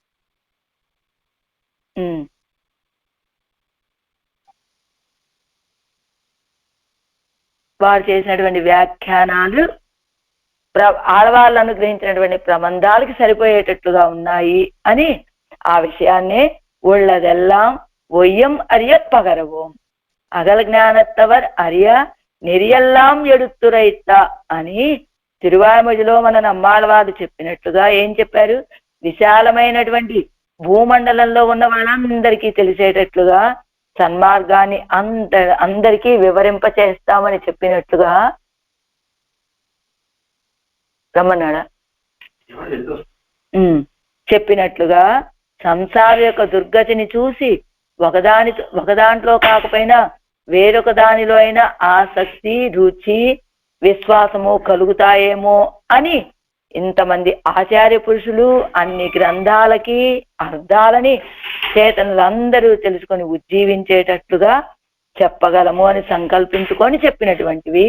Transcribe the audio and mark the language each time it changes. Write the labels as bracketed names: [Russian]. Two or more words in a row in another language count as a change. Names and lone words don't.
[Telugu] వారు చేసినటువంటి వ్యాఖ్యానాలు ఆడవాళ్ళు అనుగ్రహించినటువంటి ప్రబంధాలకి సరిపోయేటట్లుగా ఉన్నాయి అని ఆ విషయాన్నే [Tamil] உள்ளதெல்லாம் ஒய்யம் அறிய பகரவோம் அகல் ஞானத்தவர் அறிய நெறியெல்லாம் எடுத்துరైతా [Telugu] అని తిరువాయిమొழிలో మన నమ్మాళ్ళవారు చెప్పినట్లుగా ఏం చెప్పారు? విశాలమైనటువంటి భూమండలంలో ఉన్న వాళ్ళందరికీ తెలిసేటట్లుగా సన్మార్గాన్ని అందరికీ వివరింప చేస్తామని చెప్పినట్లుగా రమ్మన్నాడా చెప్పినట్లుగా సంసార యొక్క దుర్గతిని చూసి ఒకదాంట్లో కాకపోయినా వేరొక దానిలో అయినా ఆసక్తి, రుచి, విశ్వాసము కలుగుతాయేమో అని ఇంతమంది ఆచార్య పురుషులు అన్ని గ్రంథాలకి అర్థాలని చేతనులందరూ తెలుసుకొని ఉజ్జీవించేటట్లుగా చెప్పగలము అని సంకల్పించుకొని చెప్పినటువంటివి.